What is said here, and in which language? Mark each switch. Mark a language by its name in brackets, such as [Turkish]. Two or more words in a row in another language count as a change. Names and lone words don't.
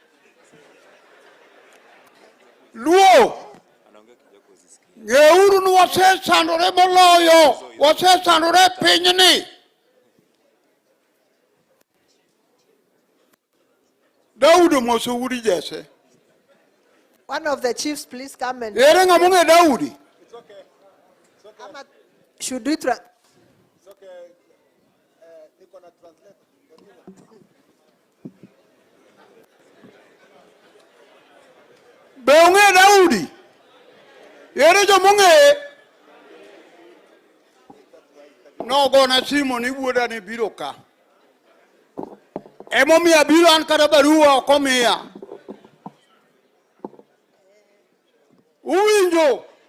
[Luo (Kenya and Tanzania)] Luo ng'euru ni wasesandore moloyo, wasesandore pinyni. Daudi moso udi Jesse. [English] One of the chiefs, please come and. [Luo (Kenya and Tanzania)] Ere ng'ama ong'e Daudi? [English] It's okay. It's okay. Ama- Should we It's [Swahili] okay. Niko na translate. [Luo (Kenya and Tanzania)] Be ong'e Daudi? Ere joma ong'e? Nogona simu ni wuoda ni biro ka. Emomiyo abiro an kata barua ok omiya. Uwinjo?